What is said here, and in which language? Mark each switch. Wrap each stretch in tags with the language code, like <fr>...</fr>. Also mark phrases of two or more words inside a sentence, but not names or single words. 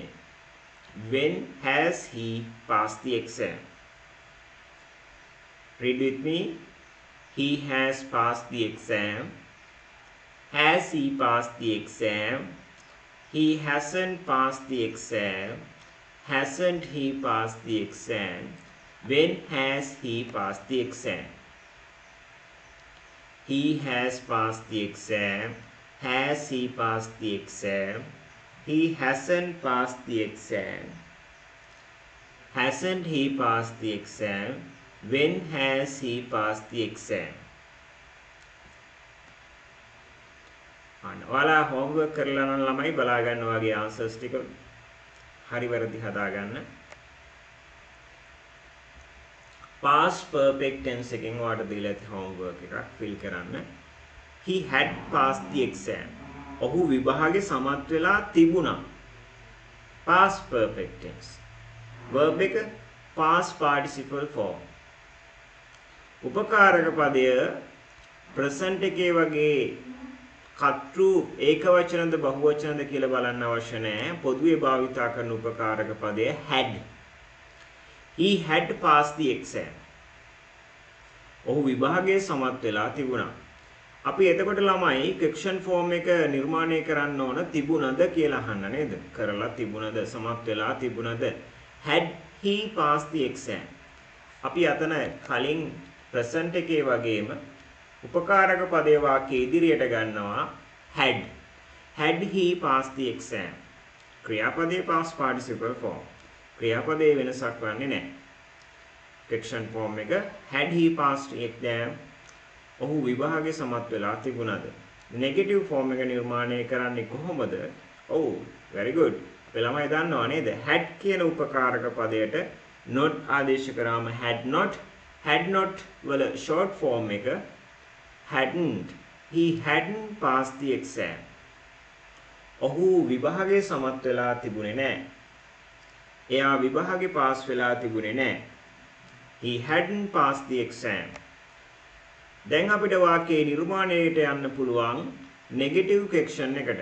<en>when has he passed the exam? read with me. he has passed the exam. has he passed the exam? he hasn't passed the exam. hasn't he passed the exam? when has he passed the exam? he has passed the exam. has he passed the exam? he hasn't passed the exam. hasn't he passed the exam? when has he passed the exam?</en> <si>ඔයාලා homework කරලා නම් ළමයි බලා ගන්න වගේ answers ටික හරි වැරදි හදා ගන්න.</si> <en>past perfect tense</en> <si>එකෙන් ඔයාලට දීලා තියෙන homework එකක් fill කරන්න.</si> <en>he had passed the exam.</en> <si>ඔහු විභාගේ සමත් වෙලා තිබුණා.</si> <en>past perfect tense. verb එක past participle form.</en> <si>උපකාරක පදය present එකේ වගේ කර්තෘ ඒකවචනද බහුවචනද කියලා බලන්න අවශ්‍ය නැහැ. පොදුවේ භාවිතා කරන උපකාරක පදය had.</si> <en>He had passed the exam.</en> <si>ඔහු විභාගයේ සමත් වෙලා තිබුණා. අපි එතකොට ළමයි</si> <en>question form</en> <si>එක නිර්මාණය කරන්න ඕන තිබුණද කියලා අහන්න නේද? කරලා තිබුණද සමත් වෙලා තිබුණද?</si> <en>had he passed the exam.</en> <si>අපි අතන කලින් present එකේ වගේම උපකාරක පදේ වාක්‍ය ඉදිරියට ගන්නවා had.</si> <en>Had he passed the exam.</en> <si>ක්‍රියාපදයේ</si> <en>past participle form.</en> <si>ක්‍රියාපදයේ වෙනසක් වන්නේ නැහැ.</si> <en>question form</en> <si>එක</si> <en>had he passed the exam.</en> <si>ඔහු විභාගයේ සමත් වෙලා තිබුණද?</si> <en>negative form</en> <si>එක නිර්මාණය කරන්නේ කොහොමද?</si> <en>ඔව් very good.</en> <si>අපි ළමයි දන්නවා නේද? had කියන උපකාරක පදයට not ආදේශ කරාම</si> <en>had not</en> <si>වල</si> <en>short form</en> <si>එක hadn't.</si> <en>He hadn't passed the exam.</en> <si>ඔහු විභාගයේ සමත් වෙලා තිබුණේ නැහැ. එයා විභාගේ පාස් වෙලා තිබුණේ නැහැ.</si> <en>He hadn't passed the exam.</en> <si>දැන් අපිට වාක්‍යයේ නිර්මාණයට යන්න පුළුවන්</si> <en>negative question</en> <si>එකට.</si>